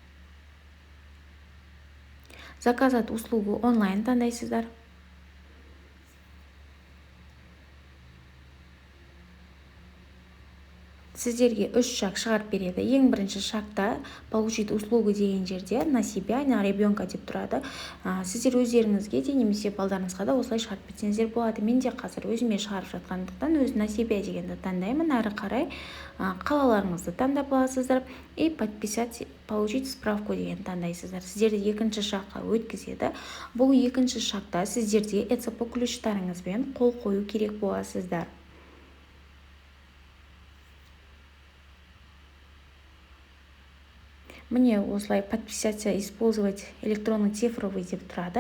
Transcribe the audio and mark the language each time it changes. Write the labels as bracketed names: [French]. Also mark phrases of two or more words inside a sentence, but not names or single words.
[Russian] Заказать услугу онлайн [Kazakh] таңдайсыздар. Сіздерге 3 шаг шығарып береді. Ең бірінші шақта [Russian] получить услугу [Kazakh] деген жерде [Russian] на себя, на ребенка [Kazakh] деп тұрады. Сіздер өздеріңізге де немесе балдарыңызға да осылай шығарып берсеңіздер болады. Мен де қазір өзіме шығарып жатқандықтан өз [Russian] на себя [Kazakh] дегенді таңдаймын. Әрі қарай қалаларыңызды таңдап аласыздар. [Russian] И подписать, получить справку [Kazakh] деген таңдайсыздар. Сіздерді екінші шаққа өткізеді. Бұл екінші шақта сіздерде ECP ключтарыңызбен қол қою керек боласыздар. [Russian] Мне осылай подписаться, использовать электронный цифровый [Kazakh] деп тұрады.